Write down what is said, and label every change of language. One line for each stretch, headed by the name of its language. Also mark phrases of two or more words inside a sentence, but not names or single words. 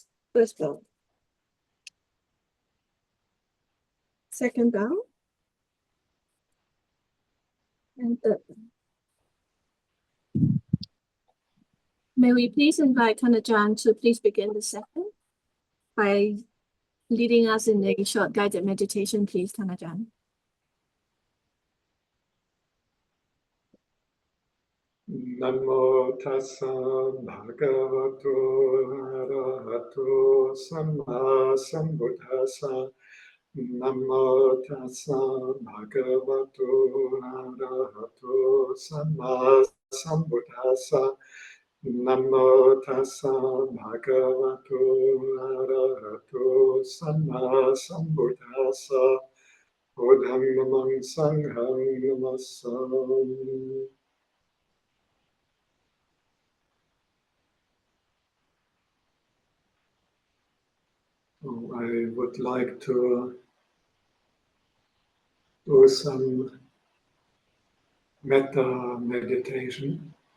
English: First bow. Second bow. And third bow. May we please invite Ajahn to please begin the session by leading us in a short guided meditation, please, Ajahn.
Pali: Namo tassa bhagavato arahato samma sambuddhassa. Namo tassa bhagavato arahato samma sambuddhassa. Namo tassa bhagavato arahato samma sambuddhassa. Buddhammam sangham namassami.
English: I would like to do some metta meditation.